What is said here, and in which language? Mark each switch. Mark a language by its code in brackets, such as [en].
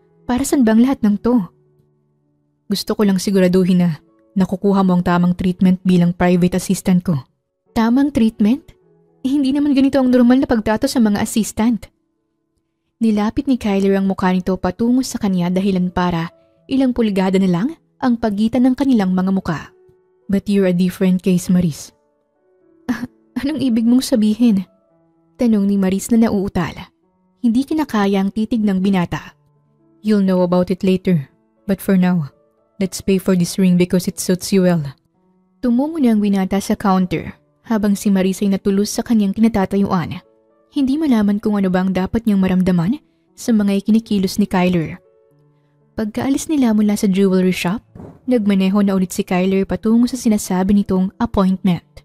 [tl] Para saan bang lahat ng to? Gusto ko lang siguraduhin na nakukuha mo ang tamang treatment bilang private assistant ko. Tamang treatment? Hindi naman ganito ang normal na pagtrato sa mga assistant. Nilapit ni Kyler ang mukha nito patungo sa kanya dahilan para ilang pulgada na lang ang pagitan ng kanilang mga muka. [en] But you're a different case, Maris. [tl] Anong ibig mong sabihin? Tanong ni Maris na nauutal. Hindi kinakaya ang titig ng binata. [en] You'll know about it later, but for now, let's pay for this ring because it suits you well. [tl] Tumungo na ang binata sa counter habang si Maris ay natulos sa kanyang kinatatayuan. Hindi malaman kung ano bang dapat niyang maramdaman sa mga ikinikilos ni Kyler. Pagkaalis nila mula sa jewelry shop, nagmaneho na ulit si Kyler patungo sa sinasabi nitong appointment.